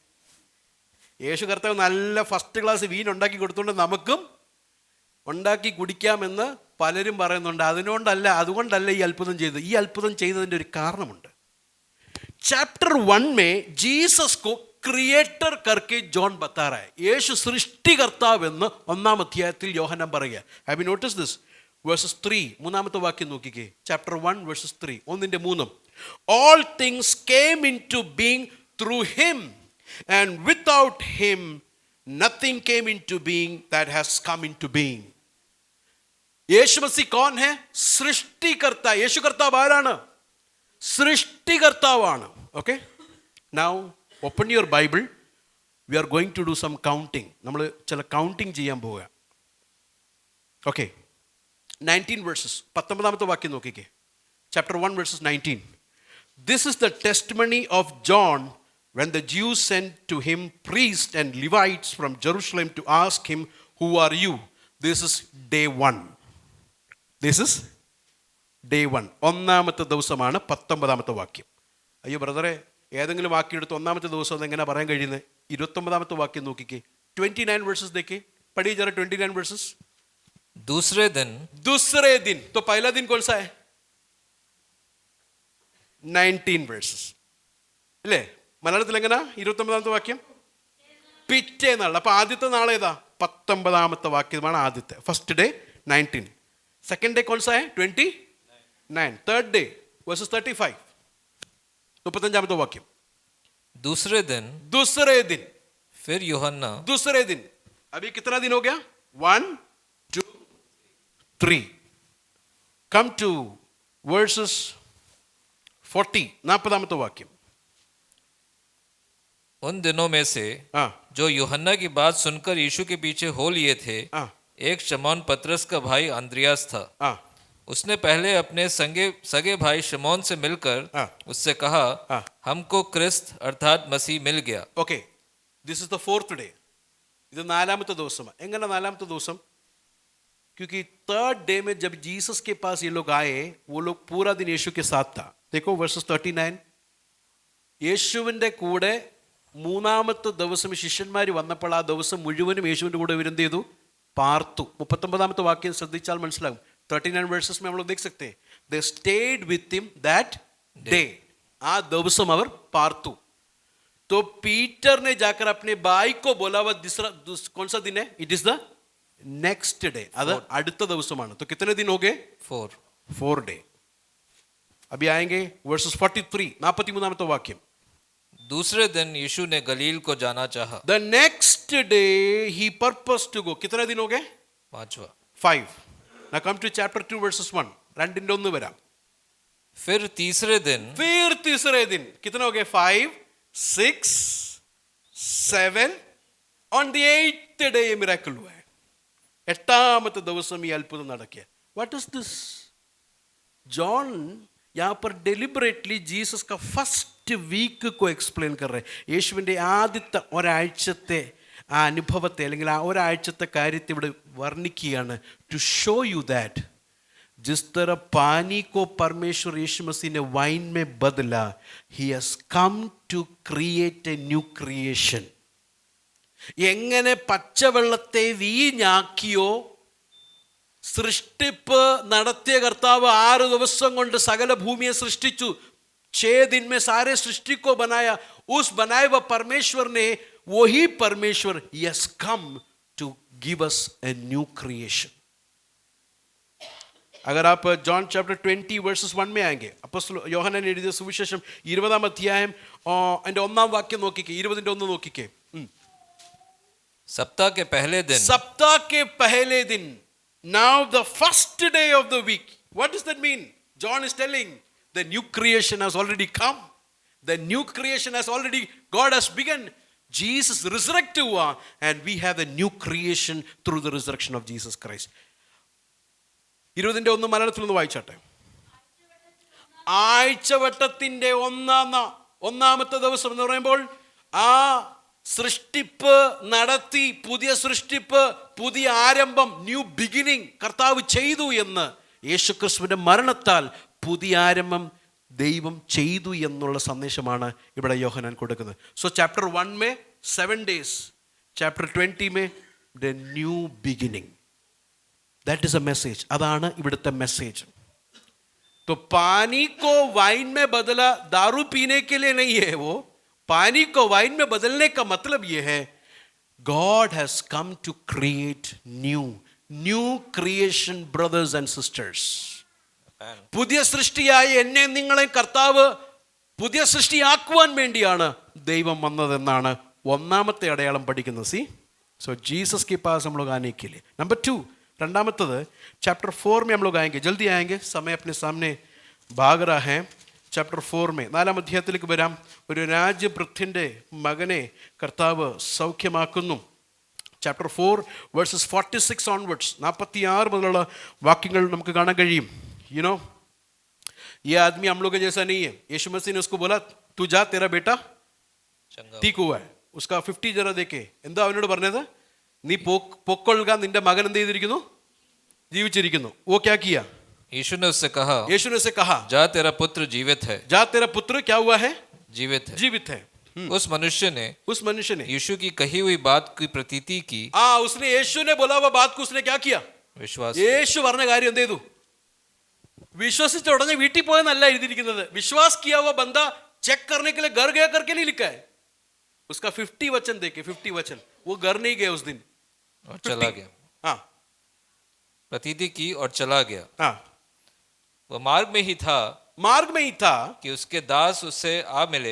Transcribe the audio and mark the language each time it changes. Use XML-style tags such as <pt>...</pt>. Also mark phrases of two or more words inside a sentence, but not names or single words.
<ml>യേശു കർത്താവ് നല്ല</ml> <en>first class</en> <ml>വീൻ ഉണ്ടാക്കി കൊടുത്തുകൊണ്ട് നമുക്കും ഉണ്ടാക്കി കുടിക്കാമെന്ന് പലരും പറയുന്നുണ്ട്. അതുകൊണ്ടല്ല ഈ അത്ഭുതം ചെയ്തത്. ഈ അത്ഭുതം ചെയ്തതിൻ്റെ ഒരു കാരണമുണ്ട്.</ml> <hi>चैप्टर 1 में जीसस को क्रिएटर करके जॉन बता रहा है.</hi> <ml>യേശു സൃഷ്ടികർത്താവെന്ന് ഒന്നാം അധ്യായത്തിൽ യോഹന്നാൻ പറയുക.</ml> <en>have you notice this? verses 3,</en> <ml>മൂന്നാമത്തെ വാക്യം നോക്കിക്കേ.</ml> <en>chapter 1 verses 3, 1-3. All things came into being through him, and without him nothing came into being that has come into being.</en> <hi>യേശു മസീഹ് कौन है?</hi> <ml>സൃഷ്ടികർത്ത. യേശു കർത്താവ് ആരാണ്? സൃഷ്ടികർത്താവാണ്.</ml> <en>okay, now open your Bible. we are going to do some counting.</en> <ml>നമ്മൾ ചില കൗണ്ടിങ് ചെയ്യാൻ പോവുക. ഓക്കെ, 19 വേഴ്സസ്, 19-ാമത്തെ വാക്യം നോക്കിക്കേ.</ml> <en>chapter 1 verses 19. This is the testimony of John when the Jews sent to him priests and Levites from Jerusalem to ask him, who are you? This is day 1. This is day 1.</en> <ml>ഒന്നാമത്തെ ദിവസമാണ് 19-ാമത്തെ വാക്യം. അയ്യോ ബ്രദറെ, ഏതെങ്കിലും വാക്യം എടുത്ത് ഒന്നാമത്തെ ദിവസം എങ്ങനെ പറയാൻ കഴിയുന്നത്? 29-ാമത്തെ വാക്യം നോക്കിക്കേ. 29 വേഴ്സസ്</ml> <hi>देखिए, पढ़िए जरा</hi> <ml>29 വേഴ്സസ്.</ml> <hi>दूसरे दिन. तो पहला दिन कौन सा है? 19 വേഴ്സസ് അല്ലേ?</hi> <ml>മലയാളത്തിൽ എങ്ങനെ 29-ാമത്തെ വാക്യം? പിറ്റേന്നാൾ. അപ്പൊ ആദ്യത്തെ നാളേതാ? 19-ാമത്തെ വാക്യമാണ് ആദ്യത്തെ.</ml> <en>first day 19. second day</en> <hi>कौनसा है</hi> <en>29. third day verses 35,</en> <ml>35-ാമത്തെ വാക്യം.</ml> <hi>दूसरे दिन फिर यूहन्ना. दूसरे दिन. अभी कितना दिन हो गया? 1, 2, 3.</hi> <en>Come to verses 40,</en> <ml>40-ാമത്തെ വാക്യം.</ml> <hi>उन दिनों में से जो यूहन्ना की बात सुनकर यीशु के पीछे हो लिए थे, एक शमौन पतरस का भाई अंद्रियास था. उसने पहले अपने सगे भाई शमौन से मिलकर उससे कहा, हमको क्रिस्त अर्थात मसीह मिल गया.</hi> <en>okay, this is the 4th day.</en> <ml>ഇത് 4-ാമത്തെ ദിവസമാണ്. എങ്ങനെ 4-ാമത്തെ ദിവസം?</ml> <hi>क्योंकि 3rd डे में जब जीसस के पास ये लोग आए, वो लोग पूरा दिन यीशु के साथ था. देखो वर्सेस 39.</hi> <ml>യേശുവിൻ്റെ കൂടെ 3-ാമത്തെ ദിവസം ശിഷ്യന്മാർ വന്നപ്പോൾ ആ ദിവസം മുഴുവനും യേശുവിൻ്റെ കൂടെ ഇവരെന്ത് ചെയ്തു? പാർത്തു. 39-ാമത്തെ വാക്യം ശ്രദ്ധിച്ചാൽ മനസ്സിലാകും.</ml> <hi>39 വേഴ്സസ് में हम लोग देख सकते हैं,</hi> <en>they stayed with him that day.</en> <ml>आ ദിവസം അവർ പാർത്തു.</ml> <hi>तो पीटर ने जाकर अपने भाई को बोला, वह दूसरा कौन सा दिन है?</hi> <en>it is the next day.</en> <ml>അത് അടുത്ത ദിവസമാണ്.</ml> <hi>तो कितने दिन हो गए? 4 डे. अभी आएंगे वर्सेस 43,</hi> <ml>43-ാമത്തെ വാക്യം.</ml> <hi>दूसरे दिन यीशु ने गलील को जाना चाहा.</hi> <en>The next day he purposed to go.</en> <hi>कितने दिन हो गए? 5.</hi> <en>Now come to chapter 2 verses 1.</en> <ml>2-1 വരാം.</ml> <hi>फिर तीसरे दिन. कितने हो गए? 5, 6, 7.</hi> <en>On the 8th day</en> <hi>ये miracle हुआ है.</hi> <ml>8-ാമത്തെ ദിവസം ഈ അത്ഭുതം നടക്കുക.</ml> <en>What is this?</en> <hi>John यहाँ पर deliberately जीसस का</hi> <en>first week</en> <hi>को एक्सप्लेन कर रहे हैं.</hi> <ml>യേശുവിൻ്റെ ആദ്യത്തെ ഒരാഴ്ചത്തെ ആ അനുഭവത്തെ അല്ലെങ്കിൽ ആ ഒരാഴ്ചത്തെ കാര്യത്തെ ഇവിടെ വർണ്ണിക്കുകയാണ്.</ml> <en>to show you that</en> <hi>जिस तरह पानी को परमेश्वर यीशु मसीह ने वाइन में बदला,</hi> <en>he has come to create a new creation.</en> <ml>എങ്ങനെ പച്ചവെള്ളത്തെ വീഞ്ഞാക്കിയോ, സൃഷ്ടിപ്പ് നടത്തിയ കർത്താവ് 6 ദിവസം കൊണ്ട് സകല ഭൂമിയെ സൃഷ്ടിച്ചു.</ml> <hi>6 दिन में सारे सृष्टि को बनाया. उस बनाए हुए परमेश्वर ने, वही परमेश्वर</hi> <en>he has come to give us a new creation.</en> <hi>अगर आप जॉन चैप्टर 20 वर्सेस 1 में आएंगे,</hi> <ml>അപ്പോസ്തലൻ യോഹന്നാൻ എഴുതിയ സുവിശേഷം 20-ാം അധ്യായം അതിൻ്റെ 1-ാം വാക്യം നോക്കിക്കേ. 20-ന്റെ 1 നോക്കിക്കേ.</ml> <hi>सप्ताह के पहले दिन सप्ताह के पहले दिन.</hi> <en>Now the first day of the week. What does that mean? John is telling the new creation has already come. The new creation has already, God has begun. Jesus resurrected and we have the new creation through the resurrection of Jesus Christ.</en> <ml>20-1 മലയാളത്തിൽ ഒന്ന് വായിച്ചാട്ടെ. ആഴ്ചവട്ടത്തിന്റെ ഒന്നാമത്തെ ദിവസം എന്ന് പറയുമ്പോൾ ആ സൃഷ്ടിപ്പ് നടത്തി, പുതിയ സൃഷ്ടിപ്പ്, പുതിയ ആരംഭം,</ml> <en>new beginning</en> <ml>കർത്താവ് ചെയ്തു എന്ന് യേശുക്രിസ്തുവിന്റെ മരണത്താൽ പുതിയ ആരംഭം ദൈവം ചെയ്തു എന്നുള്ള സന്ദേശമാണ് ഇവിടെ യോഹന്നാൻ കൊടുക്കുന്നത്.</ml> <en>so chapter 1 में 7 days, chapter 20 में the new beginning. That is a message.</en> <ml>അതാണ് ഇവിടുത്തെ മെസ്സേജ്.</ml> <hi>तो पानी को वाइन में बदला, दारू पीने के लिए नहीं है वो. पानी को वाइन में बदलने का मतलब ये है</hi> <en>God has come to create new creation, brothers and sisters.</en> <ml>പുതിയ സൃഷ്ടിയായ എന്നെ നിങ്ങളെ കർത്താവ് പുതിയ സൃഷ്ടിയാക്കുവാൻ വേണ്ടിയാണ് ദൈവം വന്നതെന്നാണ് ഒന്നാമത്തെ അടയാളം പഠിക്കുന്നത്.</ml> <en>see, so</en> <hi>ജീസസ് के पास हम लोग आने के लिए. नंबर 2, രണ്ടാമത്തത് चैप्टर 4 में हम लोग आएंगे. जल्दी आएंगे, समय अपने सामने भाग रहा है. चैप्टर 4 में</hi> <ml>4-ാം അധ്യായത്തിലേക്ക് വരാം. ഒരു രാജ്യഭൃത്യൻ്റെ മകനെ കർത്താവ് സൗഖ്യമാക്കുന്നു.</ml> <en>chapter 4 verses 46 onwards,</en> <ml>46 മുതലുള്ള വാക്യങ്ങൾ നമുക്ക് കാണാൻ കഴിയും.</ml> <en>you know,</en> <hi>ये आदमी हम लोग के जैसा नहीं है. यीशु मसीह ने उसको बोला तू जा, तेरा बेटा ठीक हुआ है. उसका 50 जरा देखे</hi> <ml>എന്താ അവനോട് പറഞ്ഞത്? നീ പൊക്കൊള്ളുക, നിന്റെ മകൻ എന്ത് ചെയ്തിരിക്കുന്നു? ജീവിച്ചിരിക്കുന്നു.</ml> <hi>वो क्या किया? यीशु ने उससे कहा जा तेरा पुत्र जीवित है. जा तेरा पुत्र क्या हुआ है? जीवित है. उस मनुष्य ने यीशु की कही हुई बात की प्रतीति की. उसने यीशु ने बोला हुआ बात को उसने क्या किया? विश्वास.</hi> <ml>യേശു പറഞ്ഞ കാര്യം എന്ത് ചെയ്തു? വിശ്വസിച്ച് ഉടനെ വീട്ടിൽ പോയെന്നല്ല എഴുതിയിരിക്കുന്നത്.</ml> <hi>विश्वास किया हुआ बंदा चेक करने के लिए घर गया करके नहीं लिखा है. उसका 50 वचन देखे, 50 वचन. वो घर नहीं गया उस दिन और चला गया. हाँ, प्रतीति की और चला गया. हाँ, वो मार्ग में ही था कि उसके दास उससे आ मिले.</hi>